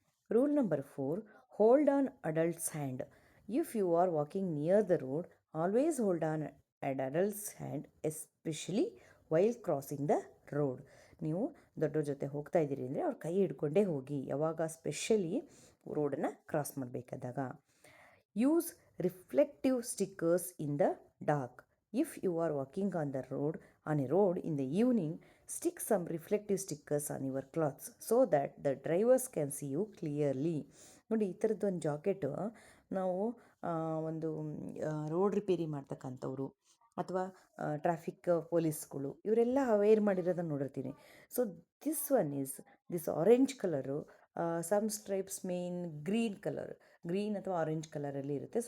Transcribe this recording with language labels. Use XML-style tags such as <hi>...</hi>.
<en>Rule number 4, hold on adults hand. If you are walking near the road, always hold on ad adults hand, especially while crossing the road.</en> <kn>ನೀವು ದೊಡ್ಡವ್ರ ಜೊತೆ ಹೋಗ್ತಾ ಇದ್ದೀರಿ ಅಂದರೆ ಅವ್ರ ಕೈ ಹಿಡ್ಕೊಂಡೇ ಹೋಗಿ, ಯಾವಾಗ ಸ್ಪೆಷಲಿ ರೋಡನ್ನು ಕ್ರಾಸ್ ಮಾಡಬೇಕಾದಾಗ.</kn> <en>Use reflective stickers in the dark. If you are walking on a road in the evening, stick some reflective stickers on your clothes so that the drivers can see you clearly.</en> <kn>ನೋಡಿ, ಈ ಥರದ್ದು ಒಂದು jacket ನಾವು ಒಂದು road repair ಮಾಡ್ತಕ್ಕಂಥವ್ರು ಅಥವಾ traffic ಪೊಲೀಸ್ಗಳು ಇವರೆಲ್ಲ wear ಮಾಡಿರೋದನ್ನು ನೋಡಿರ್ತೀನಿ.</kn> <en>so this orange colour, some stripes main green</en> <kn>ಅಥವಾ ಆರೆಂಜ್ ಕಲರಲ್ಲಿ ಇರುತ್ತೆ.</kn>